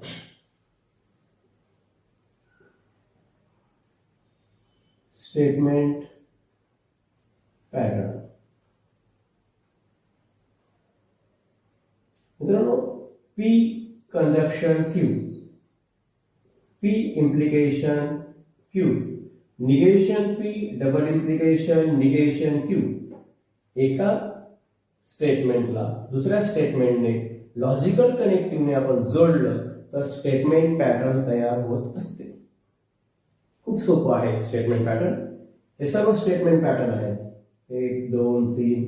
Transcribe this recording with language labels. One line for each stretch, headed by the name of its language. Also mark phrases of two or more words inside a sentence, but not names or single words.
English: statement pattern
Marathi: मित्रांनो,
English: P conjunction Q, P implication Q, negation P, double implication negation Q।
Marathi: एका स्टेटमेंटला दुसऱ्या स्टेटमेंटने
English: logical connectiveने
Marathi: आपण जोडलं तर
English: statement pattern
Marathi: तयार होत असते। खूप सोपं आहे
English: statement pattern.
Marathi: हे सर्व
English: statement pattern
Marathi: आहेत, 1 2 3।